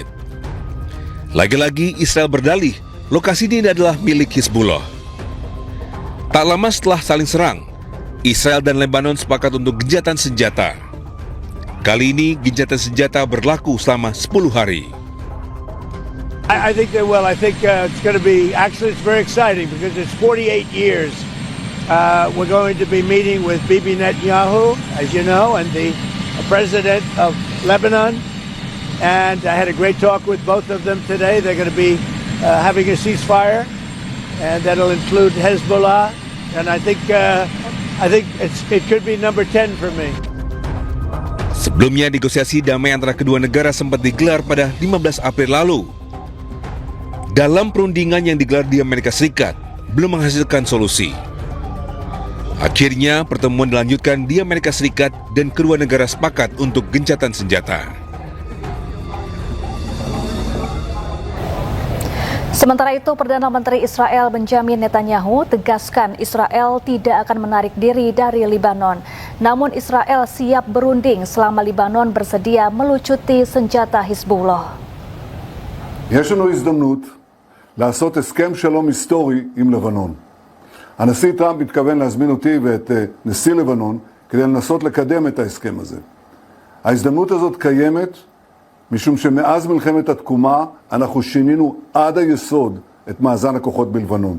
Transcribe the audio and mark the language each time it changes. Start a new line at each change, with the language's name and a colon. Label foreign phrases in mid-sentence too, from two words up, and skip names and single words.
Indonesian: Lagi-lagi Israel berdalih lokasi ini adalah milik Hizbullah. Tak lama setelah saling serang, Israel dan Lebanon sepakat untuk gencatan senjata. Kali ini gencatan senjata berlaku selama 10 hari.
English: I think they will. I think it's going to be, actually it's very exciting because it's 48 years. We're going to be meeting with Bibi Netanyahu, as you know, and the president of Lebanon. And I had a great talk with both of them today. They're going to be having a ceasefire, and that'll include Hezbollah. And I think it could be number 10 for me.
Indonesian: Sebelumnya, negosiasi damai antara kedua negara sempat digelar pada 15 April lalu. Dalam perundingan yang digelar di Amerika Serikat, belum menghasilkan solusi. Akhirnya, pertemuan dilanjutkan di Amerika Serikat dan kedua negara sepakat untuk gencatan senjata. Sementara itu, Perdana Menteri Israel Benjamin Netanyahu tegaskan Israel tidak akan menarik diri dari Lebanon. Namun Israel siap berunding selama Lebanon bersedia melucuti senjata Hizbullah.
Hebrew: יש לנו הזדמנות לעשות הסכם שלום היסטורי עם לבנון. הנשיא טראמפ מתכוון להזמין אותי ואת נשיא לבנון כדי לנסות לקדם את ההסכם הזה. ההזדמנות הזאת קיימת משום שמאז מלחמת התקומה אנחנו שינינו עד היסוד את מאזן הכוחות בלבנון.